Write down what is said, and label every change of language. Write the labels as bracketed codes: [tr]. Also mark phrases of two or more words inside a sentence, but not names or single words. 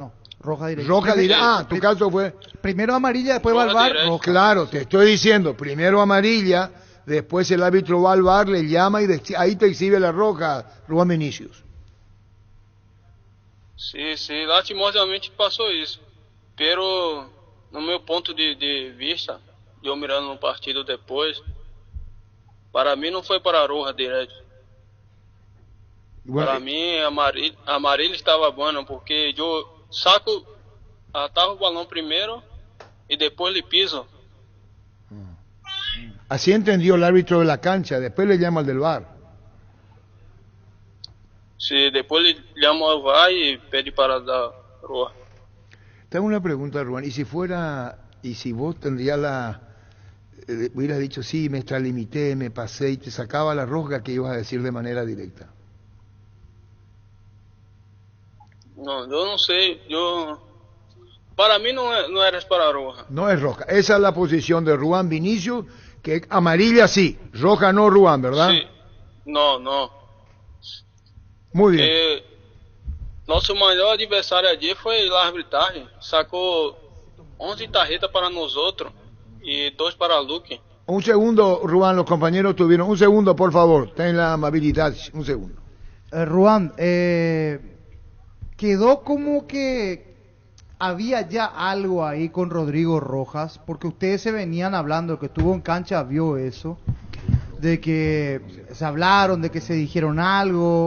[es] No, roja directa. Roja directa. Tu caso fue... Primero amarilla, después va al VAR. Claro, te estoy diciendo, primero amarilla, después el árbitro va al VAR, le llama y ahí te exhibe la roja, Juan Vinicius. Sí, lastimosamente [pt] passou isso. Pero, no meu ponto de vista, eu mirando no partido depois, para mim não foi para a roja direto. Para mim, a amarilla estava boa, porque eu ataco o balão primeiro e depois [es] le piso. Así entendió el árbitro de la cancha, después le llama al del VAR. Sí, después le llamo al VAR y [pt] pede para dar [es] roja. Te hago una pregunta, Ruan, y si vos tendrías hubieras dicho, sí, me extralimité, me pasé y te sacaba la roja, ¿qué ibas a decir de manera directa? No, yo no sé, para mí no eres para roja. No es roja, esa es la posición de Juan Vinicius, que amarilla sí, roja no, Juan, ¿verdad? Sí, no. Muy bien. [pt] Nosso maior adversário allí foi a arbitragem. [es] Sacou 11 tarjetas para nosotros y 2 para Luque. Un segundo, Juan, los compañeros tuvieron... Un segundo, por favor, ten la amabilidad, un segundo. Juan, quedó como que había ya algo ahí con Rodrigo Rojas, porque ustedes se venían hablando, el que estuvo en cancha vio eso, de que se hablaron, de que se dijeron algo...